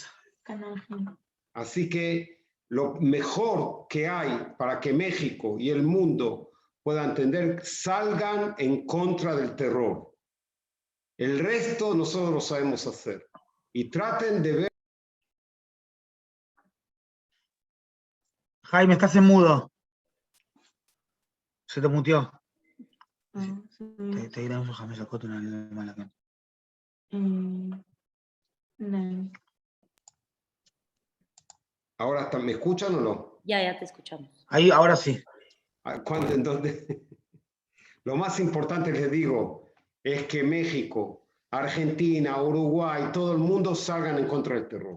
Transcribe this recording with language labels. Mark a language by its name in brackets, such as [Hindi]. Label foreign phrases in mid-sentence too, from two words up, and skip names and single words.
[Spanish] Así que lo mejor que hay para que México y el mundo puedan entender, salgan en contra del terror. El resto nosotros lo sabemos hacer. Y traten de ver. Jaime, estás en mudo. Se te muteó. [Hebrew] תגיד להם 5 דקות ונעלה למעלה כאן. [Spanish] Ahora, ¿me escuchan o no? Ya te escuchamos. Ahí, ahora sí. ¿Cuándo, en dónde? Lo más importante, les digo, es que México, Argentina, Uruguay, todo el mundo salgan en contra del terror.